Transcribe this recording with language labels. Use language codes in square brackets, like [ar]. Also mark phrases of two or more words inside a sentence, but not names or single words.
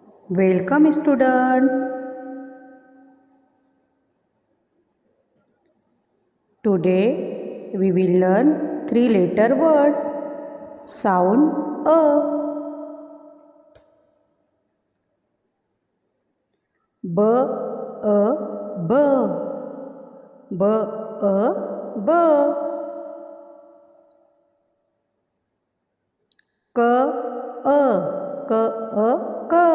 [en] Welcome students. Today we will learn three letter words. Sound A. B A B. B A B. K A K A K.